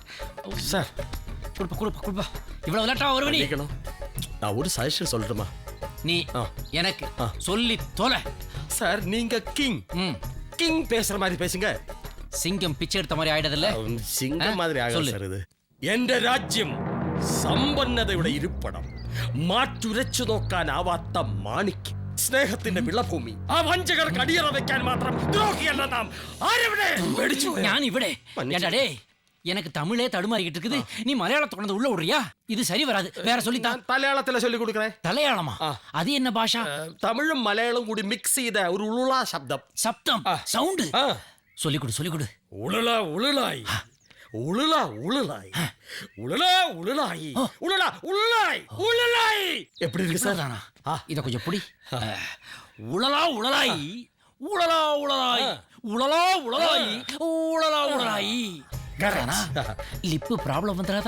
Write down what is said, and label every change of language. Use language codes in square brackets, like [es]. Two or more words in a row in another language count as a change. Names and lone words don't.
[ta] சார் கொடுப்பா இவ்வளவு லேட்டா வருவ நீ நான் ஒரு சஜஷன் சொல்லட்டுமா நீ எனக்கு சொல்லி தொலை சார் நீங்க கிங் பேசுற மாதிரி பேசுங்க சிங்கம் பிச்சை எடுத்த மாதிரி ആയിടതല്ലേ சிங்கம் மாதிரி ஆகல சார் [ml] ഇത് എന്റെ രാജ്യം സമ്പന്നതയുടെ ഇരിപ്പിടം മാറ്റുരച്ചു നോക്കാനാവാത്ത മാണിക്യം സ്നേഹത്തിന്റെ വിളഭൂമി ആ വഞ്ചകർക്ക് അടിയറ വെക്കാൻ മാത്രം ദ്രോഹിയല്ല നാം ആരെവിടെ പേടിച്ചു ഞാൻ ഇവിടെ [ta] ஏண்டா எனக்கு தமிழே தடுமாறிக்கிட்டு இருக்குது நீ மலையாளத்தை கொண்டு உள்ள விடுறியா இது சரி வராது வேற சொல்லி தான் மலையாளத்திலே சொல்லி கொடுக்கறேன் മലയാളமா அது என்ன பாஷா [ml] തമിഴും മലയാളവും കൂടി മിക്സ് ചെയ്ത ഒരു ഉളുള [ta] ശബ്ദം സൗണ്ട് சொல்லி கொடு உளுலா உளுலாய் உளுலா உளுலாய் உளுலா உளுலாய் உளுலா உளுலாய் உளுலாய் எப்படி இருக்கு சார் இத கொஞ்சம் புடி உளலா உளலாய் உளலா உளலாய் உளலா உளலாய் உளலா உளலாய் [en] lip problem [ta] வந்துடாதா